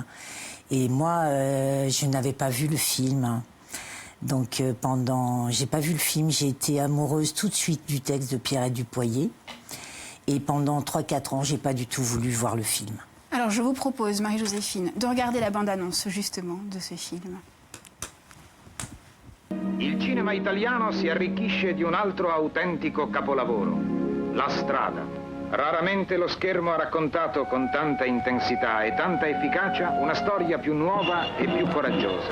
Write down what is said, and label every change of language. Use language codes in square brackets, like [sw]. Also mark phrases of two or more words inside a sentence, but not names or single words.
[fr] Et moi, je n'avais pas vu le film. Donc j'ai pas vu le film, j'ai été amoureuse tout de suite du texte de Pierrette Dupoyer. Et pendant 3-4 ans, j'ai pas du tout voulu voir le film. Alors je vous propose, Marie-Joséphine, de regarder la bande-annonce justement de ce film. [it] Il cinema italiano si arricchisce di un altro autentico capolavoro, La Strada. Raramente lo schermo ha raccontato con tanta intensità e tanta efficacia una storia più nuova e più coraggiosa.